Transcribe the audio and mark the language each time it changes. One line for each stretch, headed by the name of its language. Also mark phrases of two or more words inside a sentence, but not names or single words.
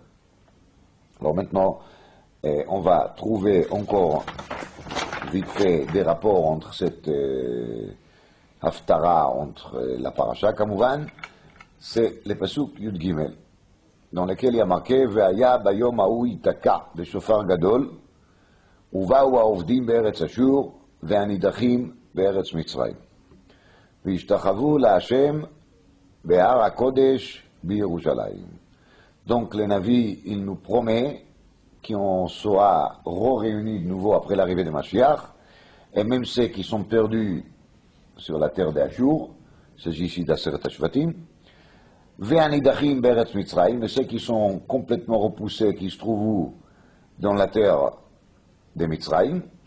French: Alors maintenant, on va trouver encore vite fait des rapports entre cette Haftara, entre la Parasha, Kamouvan, c'est le Pasuk Yud Gimel, dans lequel il y a marqué
Hebrew: והיה ביום ההוא יתקע בשופר גדול, ובאו העובדים בארץ אשור והנידחים בארץ מצרים. והשתחוו להשם בהר הקודש בירושלים.
French: Donc le Navi, il nous promet qu'on soit réunis de nouveau après l'arrivée de Mashiach, et même ceux qui sont perdus sur la terre d'Achour, c'est ici d'
Hebrew: עשרת השבטים, והנדחים בארץ מצרים,
French: et ceux qui sont complètement repoussés, qui se trouvent dans la terre de Mitzrayim.